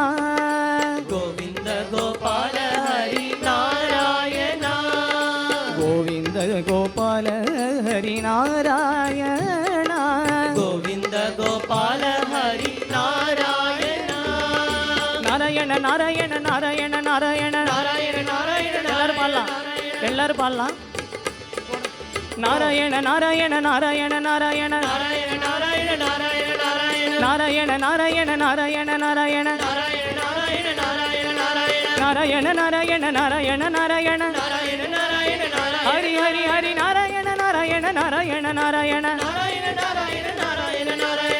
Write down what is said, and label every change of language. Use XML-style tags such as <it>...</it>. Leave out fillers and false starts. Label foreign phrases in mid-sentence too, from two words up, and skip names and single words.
<mr>गोविंद गोपाल हरी नारायणा गोविंद गोपाल हरी नारायणा गोविंद गोपाल हरी नारायणा नारायण नारायण नारायण नारायण नारायण नारायण</mr> <ta>எல்லாரும் பாடலாம் நாராயண நாராயண நாராயண நாராயண</ta> <mr>नारायण नारायण नारायण नारायण</mr> <ta>நாராயண நாராயண நாராயண நாராயண</ta> <mr>नारायण नारायण नारायण</mr> <ta>நாராயண நாராயண நாராயண</ta> <mr>नारायण नारायण नारायण</mr> <ta>ஹரி ஹரி ஹரி நாராயண நாராயண நாராயண நாராயண</ta> <mr>नारायण नारायण नारायण नारायण</mr>